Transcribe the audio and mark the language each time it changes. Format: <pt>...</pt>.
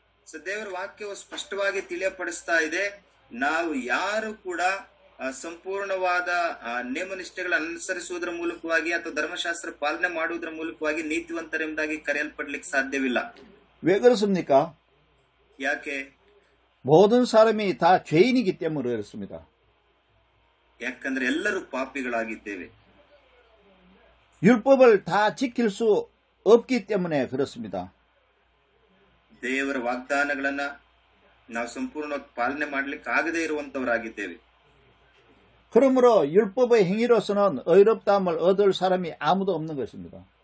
<kn>So ದೇವರ ವಾಕ್ಯವು ಸ್ಪಷ್ಟವಾಗಿ ತಿಳಿಯಪಡಿಸ್ತಾ ಇದೆ, ನಾವು ಯಾರು ಕೂಡ ಸಂಪೂರ್ಣವಾದ ನೇಮನಿಷ್ಠೆಗಳನ್ನು ಅನುಸರಿಸುವುದರ ಮೂಲಕವಾಗಿ ಅಥವಾ ಧರ್ಮಶಾಸ್ತ್ರ ಪಾಲನೆ ಮಾಡುವುದರ ಮೂಲಕವಾಗಿ ನೀತಿವಂತರೆಂಬುದಾಗಿ ಕರೆಯಲ್ಪಡ್ಲಿಕ್ಕೆ ಸಾಧ್ಯವಿಲ್ಲ.</kn> <ko>왜 그렇습니까?</ko> <kn>ಯಾಕೆ?</kn> <ko>모든 사람이 다 죄인이기 때문에 그렇습니다.</ko> <kn>ಯಾಕಂದ್ರೆ ಎಲ್ಲರೂ ಪಾಪಿಗಳಾಗಿದ್ದೇವೆ.</kn> <ko>율법을 다 지킬 수 없기 때문에 그렇습니다.</ko> <kn>ದೇವರ ವಾಗ್ದಾನಗಳನ್ನ ನಾವು ಸಂಪೂರ್ಣವಾಗಿ ಪಾಲನೆ ಮಾಡ್ಲಿಕ್ಕೆ ಆಗದೇ ಇರುವಂತವರಾಗಿದ್ದೇವೆ.</kn> <ko>그러므로 율법의 행위로서는 의롭다함을 얻을 사람이 아무도 없는 것입니다.</ko>